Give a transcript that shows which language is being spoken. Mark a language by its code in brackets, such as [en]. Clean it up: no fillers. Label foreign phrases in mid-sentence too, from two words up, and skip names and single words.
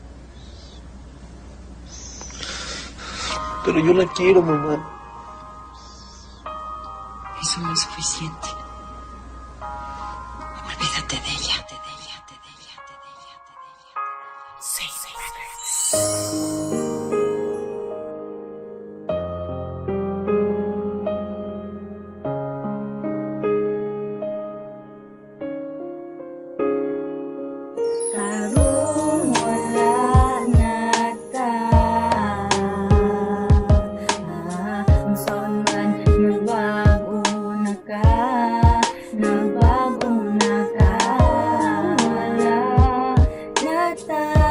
[es] Pero yo la quiero, mamá. Eso no es suficiente. Olvídate de ella, de ella, de ella, de ella, de ella. Sí, sí, [ceb] Karong wala na ta, unsaon man nagbago na ka, nagbago na ka, wala na ta,